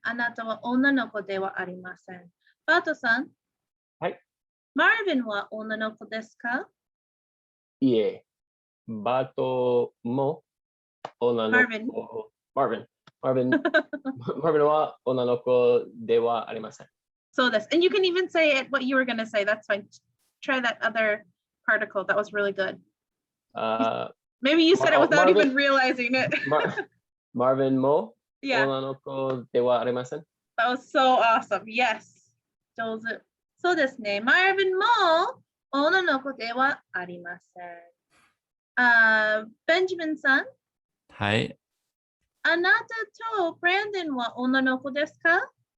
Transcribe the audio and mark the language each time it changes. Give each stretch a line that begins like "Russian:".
Japanese: あなたは女の子ではありません。バートさん。はい。マーヴィンは女の子ですか？いえ、バートも女の子。マーヴィン。マーヴィンは女の子ではありません。そうです。
English: And you can even say it what you were going to say. That's fine. Try that other particle. That was really good. Maybe you said it without even realizing it.
Japanese: マーヴィンも
English: Yeah.
Japanese: 女の子ではありません。
English: That was so awesome. Yes.
Japanese: 上手。そうですね。マーヴィンも女の子ではありません。ベンジャミンさん。はい。あなたとブランドンは女の子ですか？